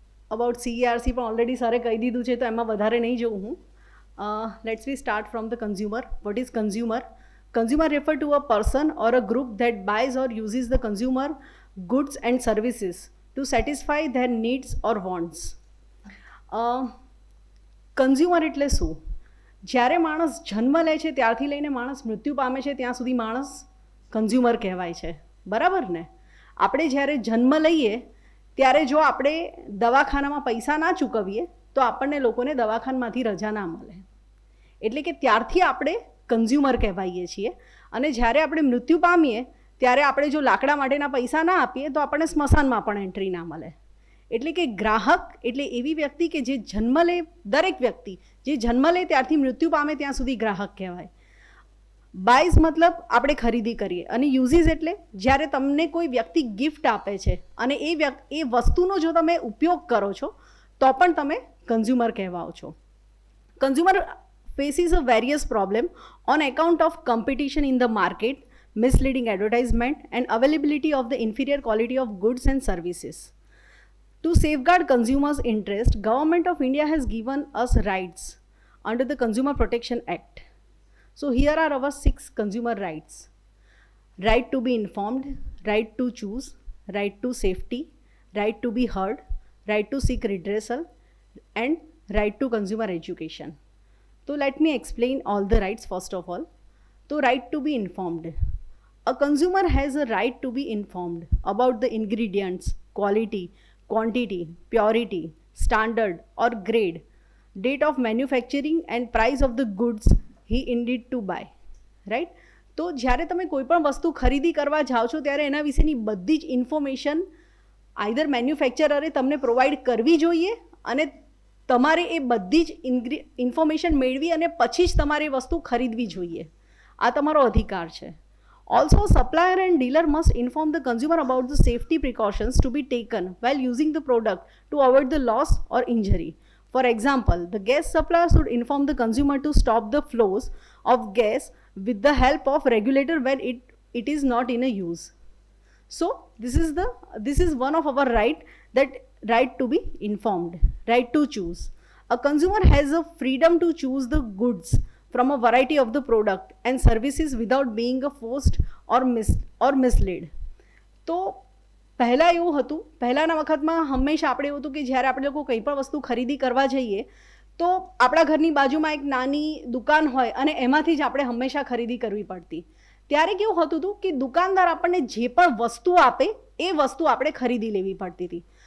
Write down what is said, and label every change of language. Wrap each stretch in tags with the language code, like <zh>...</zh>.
<gu>About CERC પણ already સરે કહી દીધું છે તો એમાં વધારે નહીં જોઉં હું.</gu> <en>Let's we start from the consumer. What is consumer? Consumer refer to a person or a group that buys or uses the consumer goods and services to satisfy their needs or wants.</en> <gu>Consumer એટલે શું? જ્યારે માણસ જન્મ લે છે ત્યારથી લઈને માણસ મૃત્યુ પામે છે ત્યાં સુધી માણસ કન્ઝ્યુમર કહેવાય છે, બરાબર ને? આપણે જ્યારે જન્મ લઈએ ત્યારે જો આપણે દવાખાનામાં પૈસા ના ચૂકવીએ તો આપણને લોકોને દવાખાનામાંથી રજા ના મળે, એટલે કે ત્યારથી આપણે કન્ઝ્યુમર કહેવાઈએ છીએ. અને જ્યારે આપણે મૃત્યુ પામીએ ત્યારે આપણે જો લાકડા માટેના પૈસા ના આપીએ તો આપણને સ્મશાનમાં પણ એન્ટ્રી ના મળે. એટલે કે ગ્રાહક એટલે એવી વ્યક્તિ કે જે જન્મ લે, દરેક વ્યક્તિ જે જન્મ લે ત્યારથી મૃત્યુ પામે ત્યાં સુધી ગ્રાહક કહેવાય. બાયઝ મતલબ આપણે ખરીદી કરીએ, અને યુઝીસ એટલે જ્યારે તમને કોઈ વ્યક્તિ ગિફ્ટ આપે છે અને એ વસ્તુનો જો તમે ઉપયોગ કરો છો તો પણ તમે કન્ઝ્યુમર કહેવાઓ છો.</gu> <en>Consumer faces a various problem on account of competition in the market, misleading advertisement and availability of the inferior quality of goods and services. To safeguard consumers' interest, Government of India has given us rights under the Consumer Protection Act. So here are our 6 consumer rights. Right to be informed, right to choose, right to safety, right to be heard, right to seek redressal and right to consumer education. So let me explain all the rights first of all. So right to be informed. A consumer has a right to be informed about the ingredients, quality, quantity, purity, standard or grade, date of manufacturing and price of the goods he intended to buy. Right?</en> <gu>તો જ્યારે તમે કોઈ પણ વસ્તુ ખરીદી કરવા જાઓ છો ત્યારે એના વિશેની બધી જ ઇન્ફોર્મેશન આઈધર મેન્યુફેક્ચરરે તમને પ્રોવાઈડ કરવી જોઈએ અને તમારે એ બધી જ ઇન્ફોર્મેશન મેળવી અને પછી જ તમારે એ વસ્તુ ખરીદવી જોઈએ. આ તમારો અધિકાર છે.</gu> <en>Also supplier and dealer must inform the consumer about the safety precautions to be taken while using the product to avoid the loss or injury. For example, the gas supplier should inform the consumer to stop the flows of gas with the help of regulator when it is not in a use. So this is one of our right to be informed, right to choose. A consumer has a freedom to choose the goods from a variety of the product and services without being forced or misled.</en> <gu>તો પહેલાં એવું હતું, પહેલાંના વખતમાં હંમેશા આપણે એવું હતું કે જ્યારે આપણે લોકો કંઈ પણ વસ્તુ ખરીદી કરવા જઈએ તો આપણા ઘરની બાજુમાં એક નાની દુકાન હોય અને એમાંથી જ આપણે હંમેશા ખરીદી કરવી પડતી. ત્યારે કેવું હતું હતું કે દુકાનદાર આપણને જે પણ વસ્તુ આપે એ વસ્તુ આપણે ખરીદી લેવી પડતી હતી.</gu>